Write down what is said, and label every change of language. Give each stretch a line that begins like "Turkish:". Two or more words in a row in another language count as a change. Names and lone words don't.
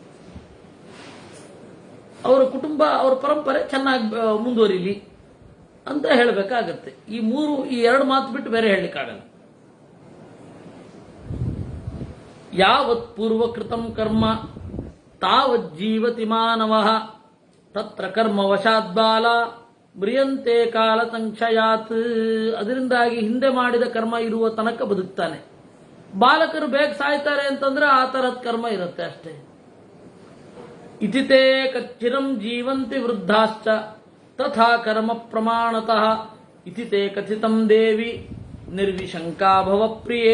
Kannada: ಅವರ ಕುಟುಂಬ ಅವರ ಪರಂಪರೆ ಚೆನ್ನಾಗಿ ಮುಂದುವರಿಲಿ ಅಂತ ಹೇಳಬೇಕಾಗತ್ತೆ. ಈ 2 ಮಾತು ಬಿಟ್ಟು ಬೇರೆ ಹೇಳಲಿಕ್ಕಾಗಲ್ಲ.
Sanskrit: ಯಾವತ್ ಪೂರ್ವಕೃತಂ ಕರ್ಮ ತಾವತ್ ಜೀವತಿ ಮಾನವ ತತ್ರ ಕರ್ಮ ವಶಾತ್ ಬಾಲ ಮ್ರಿಯಂತೆ ಕಾಲ ಸಂಕ್ಷಯಾತ್,
Kannada: ಅದರಿಂದಾಗಿ ಹಿಂದೆ ಮಾಡಿದ ಕರ್ಮ ಇರುವ ತನಕ ಬದುಕ್ತಾನೆ. ಬಾಲಕರು ಬೇಗ ಸಾಯ್ತಾರೆ ಅಂತಂದ್ರೆ ಆ ತರದ್ ಕರ್ಮ ಇರುತ್ತೆ ಅಷ್ಟೇ.
Sanskrit: ಇತಿತೇ ಕಚ್ಚಿರಂ ಜೀವಂತಿ ವೃದ್ಧಾಶ್ಚ ತಥಾ ಕರ್ಮ ಪ್ರಮಾಣತಃ ಇತಿತೇ ಕಥಿತಂ ದೇವಿ ನಿರ್ವಿಶಂಕಾ ಭವ ಪ್ರಿಯೇ.